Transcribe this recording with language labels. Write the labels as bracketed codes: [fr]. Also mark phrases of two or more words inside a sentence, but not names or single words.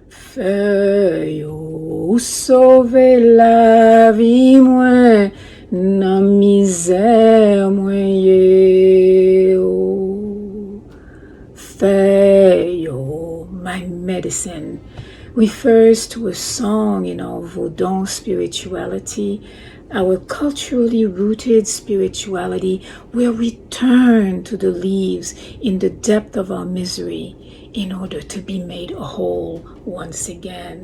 [ht] Fiyah ou sauve la vie mwen nan misère mwen ye ou. Fiyah, [en] my medicine, refers to a song in our Vodun spirituality, our culturally rooted spirituality, where we turn to the leaves in the depth of our misery in order to be made whole once again.